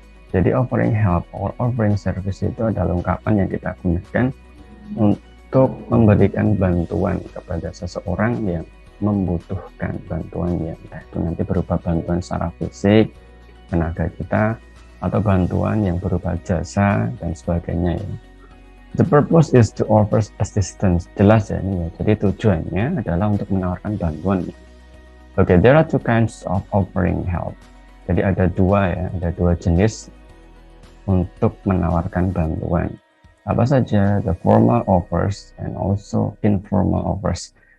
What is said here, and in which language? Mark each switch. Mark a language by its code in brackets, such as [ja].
[id] Jadi offering help or offering service itu adalah ungkapan yang kita gunakan untuk memberikan bantuan kepada seseorang yang membutuhkan bantuan, yang itu nanti berupa bantuan secara fisik, tenaga kita, atau bantuan yang berupa jasa dan sebagainya ya. [en] The purpose is to offer assistance. [id] Jelas ya ini ya. Jadi tujuannya adalah untuk menawarkan bantuan. [en] Okay, there are two kinds of offering help. [id] Jadi ada dua jenis untuk menawarkan bantuan. Apa saja? [en] The formal offers and also informal offers.